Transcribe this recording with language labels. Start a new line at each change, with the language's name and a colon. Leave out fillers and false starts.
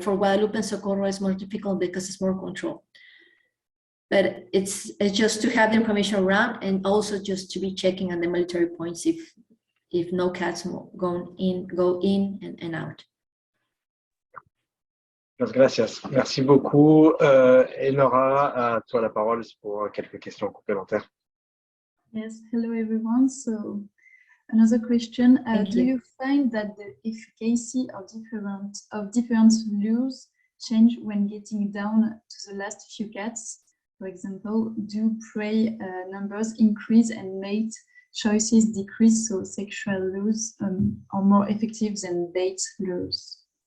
English: For Guadalupe and Socorro, it's more difficult because it's more control. But it's just to have the information around, and also just to be checking on the military points if no cats go in and out.
Spanish: Gracias.
French: Merci beaucoup. Enora, à toi la parole pour quelques questions complémentaires.
English: Yes, hello everyone. So another question, do you find that the efficacy of different laws change when getting down to the last few cats? For example, do prey numbers increase and mate choices decrease, so sexual laws are more effective than bait laws?